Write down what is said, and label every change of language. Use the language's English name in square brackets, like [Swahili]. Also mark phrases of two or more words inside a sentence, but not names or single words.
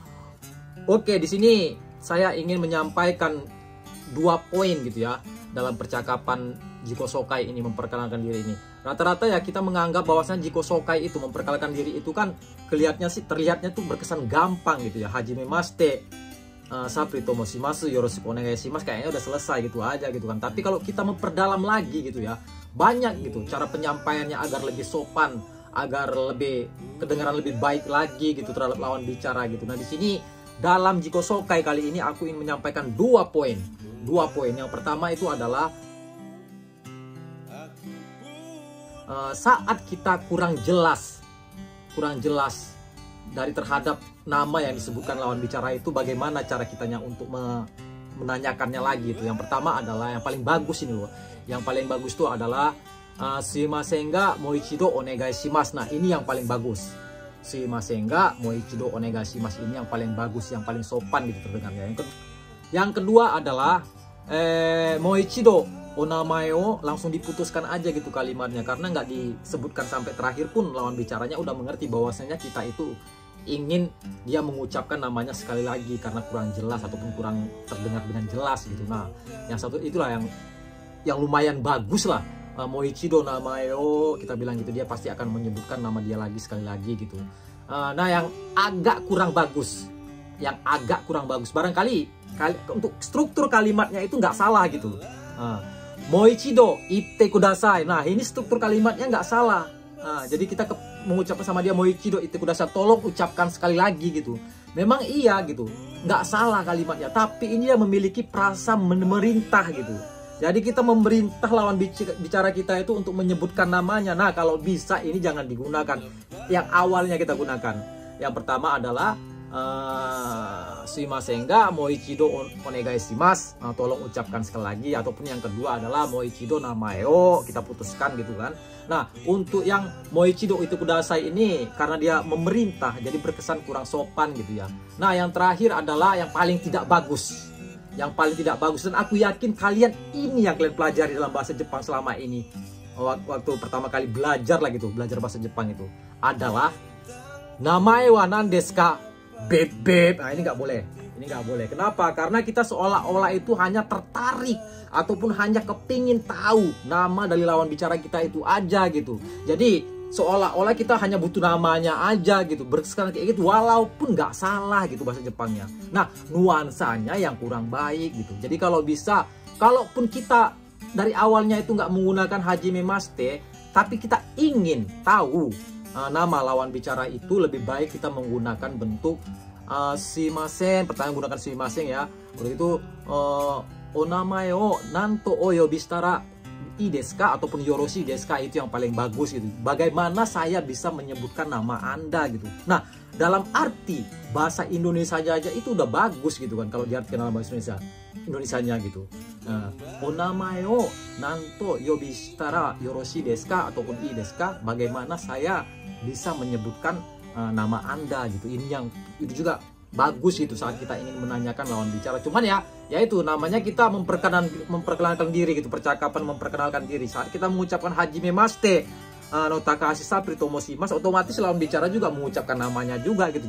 [Indonesian] Oke, di sini saya ingin menyampaikan 2 poin gitu ya dalam percakapan [Japanese] 自己紹介 [Indonesian] ini, memperkenalkan diri ini. Rata-rata ya kita menganggap bahwasanya [Japanese] 自己紹介 [Indonesian] itu, memperkenalkan diri itu kan terlihatnya tuh berkesan gampang gitu ya. [Japanese] はじめまして、Sapri と申します、よろしくお願いします, [Indonesian] kayaknya udah selesai gitu aja gitu kan. Tapi kalau kita memperdalam lagi gitu ya, banyak gitu cara penyampaiannya agar lebih sopan, agar lebih kedengaran lebih baik lagi gitu terhadap lawan bicara gitu. Nah, di sini dalam [Japanese] 自己紹介 [Indonesian] kali ini aku ingin menyampaikan 2 poin. 2 poin. Yang pertama itu adalah saat kita kurang jelas dari terhadap nama yang disebutkan lawan bicara itu, bagaimana cara kitanya untuk menanyakannya lagi itu. Yang pertama adalah yang paling bagus ini loh. Yang paling bagus itu adalah [Japanese] すみませんがもう一度お願いします. [Indonesian] Nah, ini yang paling bagus. [Japanese] すみませんがもう一度お願いします, [Indonesian] ini yang paling bagus, yang paling sopan gitu terdengarnya. Yang kedua adalah [Japanese] もう一度お名前を, [Indonesian] langsung diputuskan aja gitu kalimatnya, karena nggak disebutkan sampai terakhir pun lawan bicaranya udah mengerti bahwasanya kita itu ingin dia mengucapkan namanya sekali lagi karena kurang jelas ataupun kurang terdengar dengan jelas gitu. Nah, yang satu itulah yang lumayan bagus lah. [Japanese] もう一度名前を, [Indonesian] kita bilang gitu, dia pasti akan menyebutkan nama dia lagi sekali lagi gitu. Nah, yang agak kurang bagus, barangkali untuk struktur kalimatnya itu nggak salah gitu. [Japanese] もう一度言ってください. [Indonesian] Nah, ini struktur kalimatnya nggak salah. Jadi kita mengucapkan sama dia [Japanese] もう一度言ってください, [Indonesian] tolong ucapkan sekali lagi gitu. Memang iya gitu, nggak salah kalimatnya, tapi ini dia memiliki perasa memerintah gitu. Jadi kita memerintah lawan bicara kita itu untuk menyebutkan namanya. Nah, kalau bisa ini jangan digunakan yang awalnya kita gunakan. Yang pertama adalah [Japanese] すみませんがもう一度お願いします, [Indonesian] tolong ucapkan sekali lagi. Ataupun yang kedua adalah [Japanese] もう一度名前を, [Indonesian] kita putuskan gitu kan. Nah, untuk yang [Japanese] もう一度 itu ください [Indonesian] ini karena dia memerintah, jadi berkesan kurang sopan gitu ya. Nah, yang terakhir adalah yang paling tidak bagus. Dan aku yakin kalian ini yang kalian pelajari dalam bahasa Jepang selama ini. waktu pertama kali belajar lah gitu, belajar bahasa Jepang itu adalah [Japanese] 名前は何ですか? [Indonesian] Beb. Nah, ini nggak boleh. Ini nggak boleh. Kenapa? Karena kita seolah-olah itu hanya tertarik ataupun hanya kepingin tahu nama dari lawan bicara kita itu aja gitu. Jadi seolah-olah kita hanya butuh namanya aja gitu, berkesan kayak gitu, walaupun nggak salah gitu bahasa Jepangnya. Nah, nuansanya yang kurang baik gitu. Jadi kalau bisa, kalaupun kita dari awalnya itu nggak menggunakan [Japanese] はじめまして, [Indonesian] tapi kita ingin tahu nama lawan bicara itu, lebih baik kita menggunakan bentuk shimasen, pertama gunakan shimasen ya. Udah itu [Japanese] お名前を何とをお呼びしたらいいですか ataupun よろしいですか, [Indonesian] itu yang paling bagus gitu. Bagaimana saya bisa menyebutkan nama Anda gitu. Nah, dalam arti bahasa Indonesia aja itu udah bagus gitu kan, kalau diartikan dalam bahasa Indonesianya gitu. Nah, [Japanese] お名前を何とお呼びしたらよろしいですか ataupun いいですか, [Indonesian] bagaimana saya bisa menyebutkan nama Anda gitu. Ini yang itu juga bagus gitu saat kita ingin menanyakan lawan bicara. Cuman ya itu namanya kita memperkenalkan diri gitu, percakapan memperkenalkan diri. Saat kita mengucapkan [Japanese] hajime mashite no Takahashi Sapri Tomoshimasu, [Indonesian] otomatis lawan bicara juga mengucapkan namanya juga gitu.